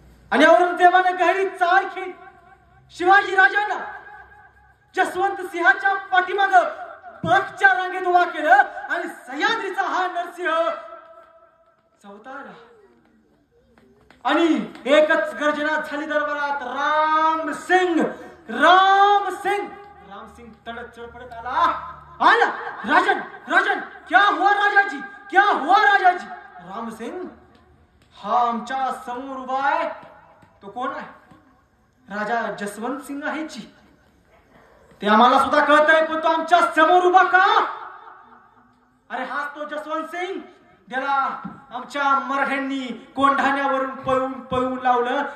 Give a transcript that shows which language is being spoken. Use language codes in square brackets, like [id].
[mr] आणि औरंगजेबाने [hi] गहरी चाल [mr] खेळली. शिवाजी राजांना जसवंत सिंहाच्या पाठीमाग बसच्या रांगेत उभा केलं. आणि सह्याद्रीचा हा नरसिंह चौताला. आणि एकच गर्जना झाली दरबारात, राम सिंग राम सिंग. राम सिंग तडक चढपडत आला. [hi] राजन राजन क्या हुआ राजाजी, क्या हुआ राजाजी. [mr] राम सिंग, हा आमच्या समोर उभा आहे तो कोण आहे? राजा जसवंत सिंग आहे जी. ते आम्हाला सुद्धा कळत आहे, पण तो आमच्या समोर उभा का? अरे हाच तो जसवंत सिंग, त्याला आमच्या मराठ्यांनी कोंढाण्यावरून पळून पळून लावलं.